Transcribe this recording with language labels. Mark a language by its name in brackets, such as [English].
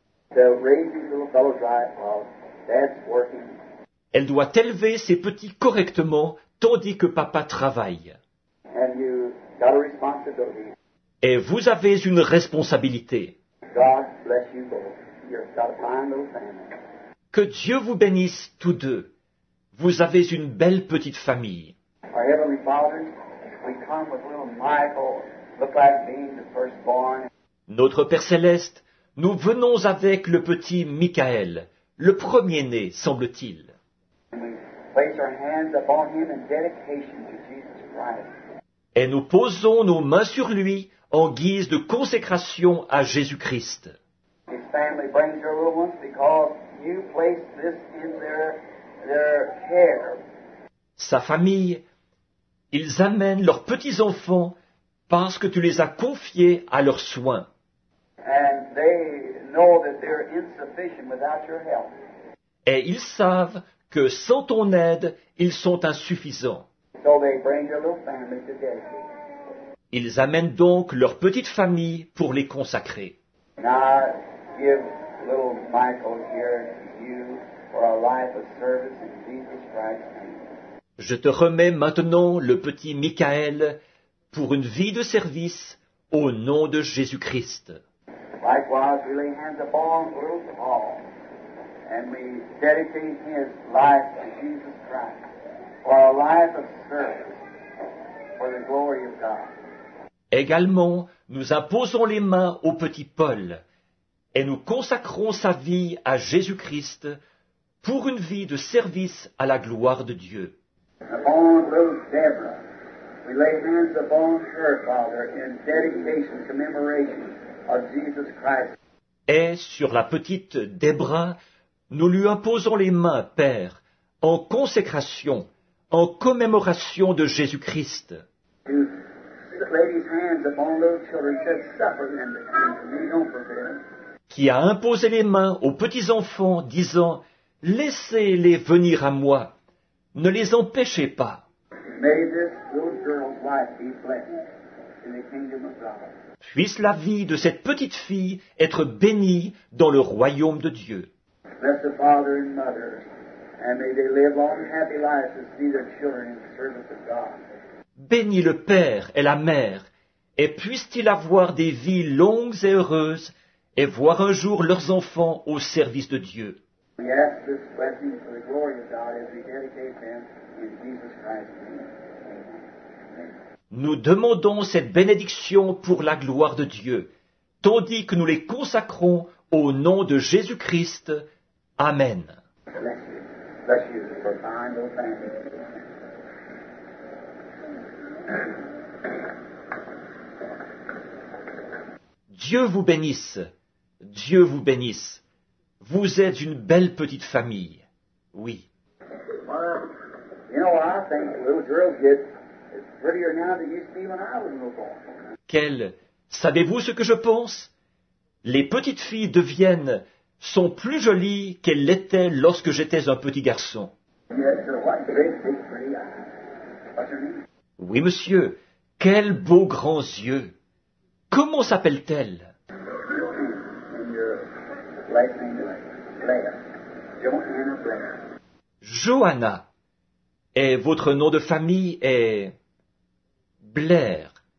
[English] To raise these little fellows right while Dad's working. [French] Elle doit élever ses petits correctement, tandis que papa travaille. [English] And you got a responsibility. [French] Et vous avez une responsabilité. [English] God bless you both. You've got a fine little family. [French] Que Dieu vous bénisse tous deux. Vous avez une belle petite famille. [English] Our Heavenly Father, we come with little Michael, look like being the firstborn. [French] Notre Père céleste, Nous venons avec le petit Michael, le premier-né, semble-t-il. [English] And we place our hands upon him in dedication to Jesus Christ. [French] Et nous posons nos mains sur lui en guise de consécration à Jésus-Christ. [English] His family brings their little ones because you place this in their care. [French] Sa famille, ils amènent leurs petits-enfants parce que tu les as confiés à leurs soins. [English] And they know that they're insufficient without your help. [French] Et ils savent que sans ton aide, ils sont insuffisants. [English] So they bring their little family to dedicate. [French] Ils amènent donc leur petite famille pour les consacrer. [English] Now I give little Michael here to you for a life of service in Jesus Christ's name. [French] Je te remets maintenant le petit Michael pour une vie de service au nom de Jésus-Christ. [English] Likewise, we lay hands upon little Paul, and we dedicate his life to Jesus Christ for a life of service for the glory of God. [French] Également, nous imposons les mains au petit Paul et nous consacrons sa vie à Jésus-Christ pour une vie de service à la gloire de Dieu. [English] Upon little Deborah, we lay hands upon her, Father, in dedication, commemoration of Jesus Christ. [French] Et sur la petite Débra, nous lui imposons les mains, Père, en consécration, en commémoration de Jésus-Christ. [English] To lay his hands upon those children, said, suffer them to me, don't forbid them. [French] Qui a imposé les mains aux petits-enfants, disant « Laissez-les venir à moi, ne les empêchez pas. [English] May this little girl's life be blessed in the kingdom of God. [French] Puisse la vie de cette petite fille être bénie dans le royaume de Dieu. [English] Bless the father and mother, and may they live long and happy lives to see their children in the service of God. [French] Bénis le Père et la Mère, et puissent-ils avoir des vies longues et heureuses, et voir un jour leurs enfants au service de Dieu. [English] We ask this blessing for the glory of God as we dedicate them in Jesus Christ's name. Amen. [French] Nous demandons cette bénédiction pour la gloire de Dieu, tandis que nous les consacrons au nom de Jésus-Christ. Amen. [English] Bless you. Bless you for fine little family. [French] Dieu vous bénisse. Dieu vous bénisse. Vous êtes une belle petite famille. Oui. [English] Well, you know, I think the little girls get prettier now than they used to be when I was a little boy. [French] Savez-vous ce que je pense? Les petites filles sont plus jolies qu'elles l'étaient lorsque j'étais un petit garçon. [English] Yes, sir. What great, big, pretty eyes. What's her name? [French] Oui, monsieur. Quels beaux grands yeux. Comment s'appelle-t-elle? [English] And your last name is Blair. Joanna Blair. Johanna. [French] Et votre nom de famille est Blair.